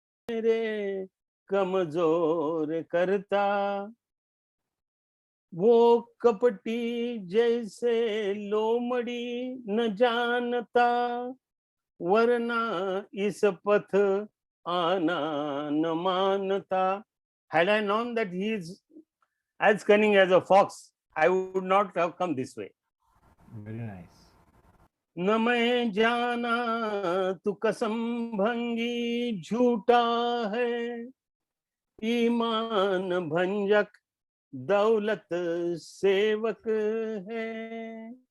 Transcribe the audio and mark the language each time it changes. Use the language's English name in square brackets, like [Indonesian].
[Hindi] मेरे कमजोर करता वो कपटी जैसे लोमड़ी न जानता वरना इस पथ आना न मानता. [English] Had I known that he is as cunning as a fox, I would not have come this way. Very nice. [Hindi] न मैं जाना तू कसम भंगी झूठा है, ईमान भंजक दौलत सेवक है।